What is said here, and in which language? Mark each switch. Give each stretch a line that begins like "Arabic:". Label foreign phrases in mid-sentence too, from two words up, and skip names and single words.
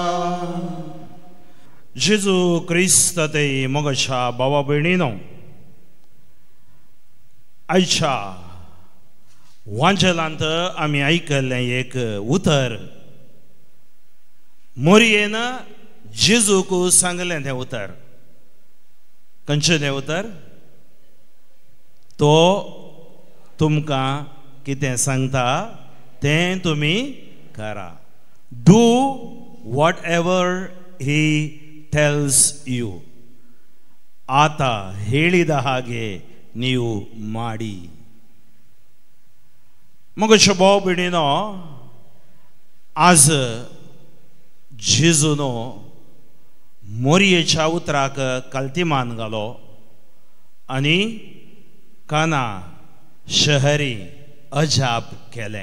Konkani: जेजू क्रिस्त ते मोगाच्या भावा भयणीनो, आयच्या वांजलांत आमी आयकल्लें एक उतर मोरयेन जेजूक सांगलें तें उतर. खंयचें तें उतर? तो तुमकां कितें सांगता तें तुमी करा.
English: Do whatever he tells you.
Kannada: ಆತ ಹೇಳಿದ ಹಾಗೆ ನೀವು ಮಾಡಿ.
Konkani: मगोच्यो भाव भयणीनो, आज जेजून मोरयेच्या उतराक काल्तिमान घालो आनी काना शहरी अजाप केलें.